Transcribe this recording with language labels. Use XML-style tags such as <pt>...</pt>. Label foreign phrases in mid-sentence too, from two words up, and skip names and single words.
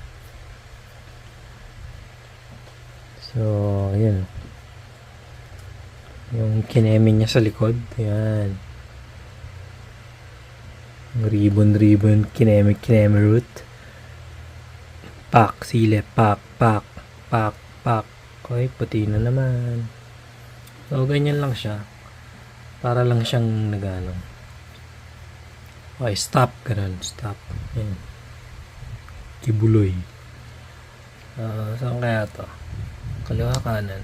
<tl>So, ayan. Yung kineme niya sa likod. Ayan. Yung ribbon, kineme root. Pak, silip, pak, pak, pak, pak. Okay, puti na naman. So, ganyan lang siya. Para lang siyang nagano. Okay, stop. Ganun, stop. Yan. Kibuloy. Saan kaya to? Kaliwa kanan.</tl>